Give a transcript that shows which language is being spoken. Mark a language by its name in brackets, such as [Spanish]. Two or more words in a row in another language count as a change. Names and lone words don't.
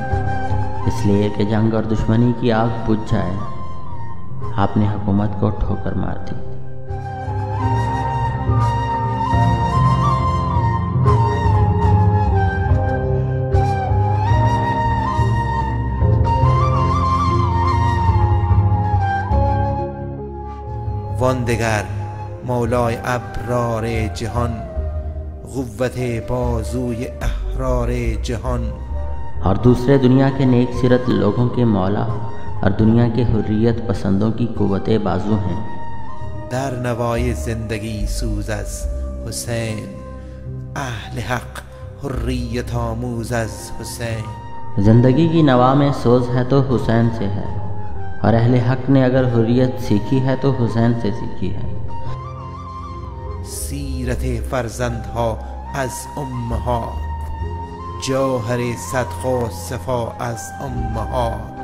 [Urdu] اس لیے کہ جنگ اور دشمنی کی آگ بجھ جائے، آپ نے حکومت کو ٹھوکر مار دی۔ [Persian] واندگر مولای ابرار جهان، قوت بازوی احرار جهان۔ [Urdu] اور دوسرے دنیا کے نیک سیرت لوگوں کے مولا اور دنیا کے حریت پسندوں کی قوت بازو ہیں۔ [Persian] در نوای زندگی سوز از حسین، اہل حق حریت آموز از حسین۔ [Urdu] زندگی کی نوا میں سوز ہے تو حسین سے ہے، اور اہل حق نے اگر حریت سیکھی ہے تو حسین سے سیکھی ہے۔ [Persian] سیرت فرزندها از امهات، جوهر صدق و صفا از امهات۔